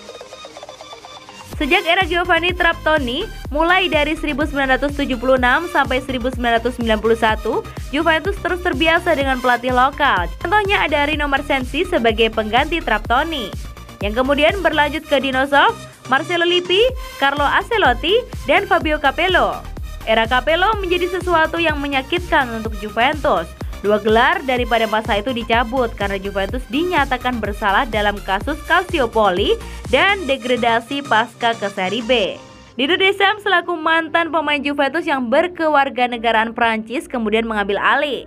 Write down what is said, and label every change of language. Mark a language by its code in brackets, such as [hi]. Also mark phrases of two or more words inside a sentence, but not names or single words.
[id] Sejak era Giovanni Trapattoni, mulai dari 1976 sampai 1991, Juventus terus terbiasa dengan pelatih lokal. Contohnya ada Rino Marsensi sebagai pengganti Trapattoni, yang kemudian berlanjut ke Dinosaur, Marcello Lippi, Carlo Ancelotti, dan Fabio Capello. Era Capello menjadi sesuatu yang menyakitkan untuk Juventus. 2 gelar daripada masa itu dicabut karena Juventus dinyatakan bersalah dalam kasus Calciopoli dan degradasi pasca ke Serie B. Didier Deschamps selaku mantan pemain Juventus yang berkewarganegaraan Prancis kemudian mengambil alih.